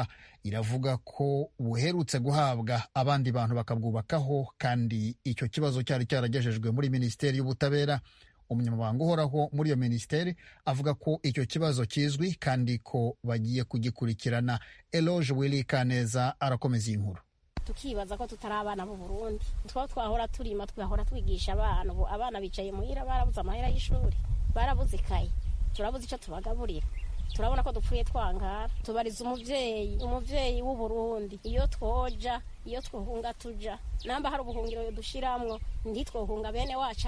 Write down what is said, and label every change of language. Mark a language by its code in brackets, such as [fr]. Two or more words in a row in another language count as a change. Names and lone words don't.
[rn] Iravuga ko buherutse guhabwa abandi bantu bakabwubakaho, kandi icyo kibazo cyari cyaragejejwe muri Minisiteri y'Ubutabera. Umunyamabanga uhoraho muri iyo minisiteri avuga ko icyo kibazo kizwi kandi ko bagiye kugikurikirana. Eloge Willy Kaneza arakomeza inkuru. Tukibaza ko tutari abana b'u Burundi, twahora turima, twahora twigisha abana bicaye muhira, barabuze amahera y'ishuri, barabuze ikaye, turabuze icyo tubagaburira, turabona ko dupfuye twangara. Tubariza umuvyeyi w'u Burundi, iyo twoja, iyo twohunga tuja, namba hari ubuhungiro dushiramwo ntitwohunga bene wacu.